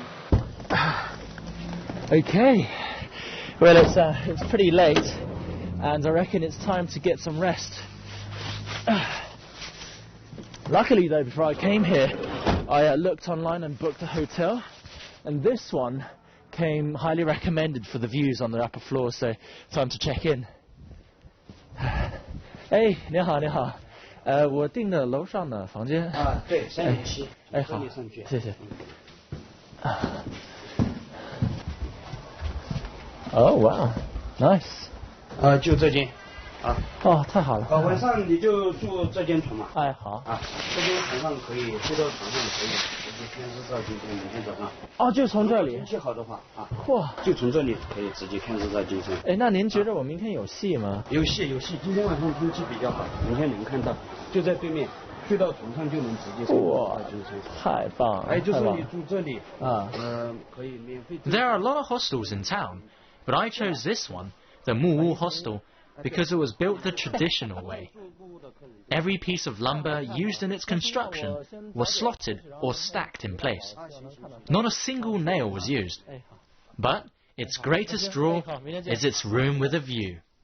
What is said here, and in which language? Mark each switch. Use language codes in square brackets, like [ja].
[en] Okay, well it's pretty late, and I reckon it's time to get some rest. Luckily though, before I came here, I looked online and booked a hotel, and this one came highly recommended for the views on the upper floor, so time to check in. [zh] Hey, 你好，你好，我订的楼上的房间。啊，对，307。哎，好，谢谢。 [en] Oh wow, nice. [zh] 就这间。啊，哦，太好了。晚上你就住这间床嘛。哎，好。啊，这间床上可以，睡到床上可以，直接看日照金山，明天早上。哦，就从这里。天气好的话啊，嚯，就从这里可以直接看日照金山。哎，那您觉得我明天有戏吗？有戏，今天晚上天气比较好，明天能看到，就在对面，睡到床上就能直接看日照金山。太棒了！哎，就是你住这里啊，可以免费。 [en] There are a lot of hostels in town, but I chose this one, the Muwu Hostel, because it was built the traditional way. Every piece of lumber used in its construction was slotted or stacked in place. Not a single nail was used. But its greatest draw is its room with a view.